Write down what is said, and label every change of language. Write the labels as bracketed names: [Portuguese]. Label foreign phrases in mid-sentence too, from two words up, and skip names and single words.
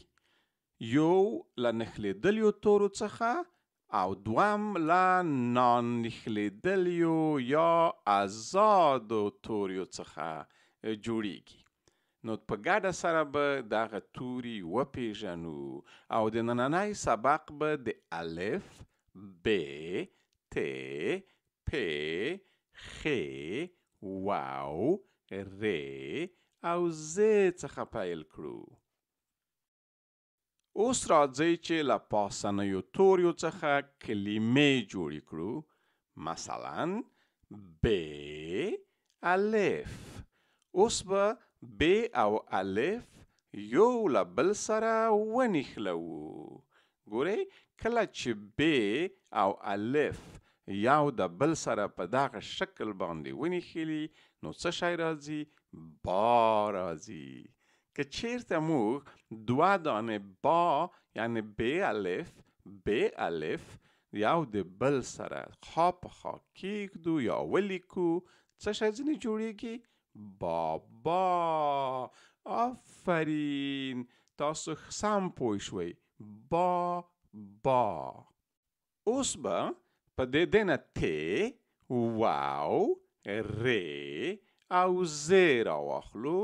[Pashto] یو له نښلېدلیو تورو څخه او دویم له نانښلېدلیو یا آزادو توریو څخه جوړیږي. نو په ګډه سره به دغه توري وپیژنو او د نننی سبق به د الف، ب، ت، پ، خ، واو، ر او ز څخه پیل کړو. اوس راځئ چې له پاسنیو توریو څخه کلمې جوړې کړو. مثلا ب، الف. اوس به ب او الف یو له بل سره ونښلوو. ګورئ، کله چې ب او الف یو د بل سره په دغه شکل باندې ونښلي، نو څه شی راځي؟ با راځي. که چیرته موږ دوه دانې با یعنی ب الف یو د بل سره خوا په خوا کیږدو یا ولیکو، څه شی ځینې جوړیږي؟ بابا. آفرین، تاسو سم پوه شوئ. با. اوس به په د دې نه ت، واو، ر او ز راواخلو.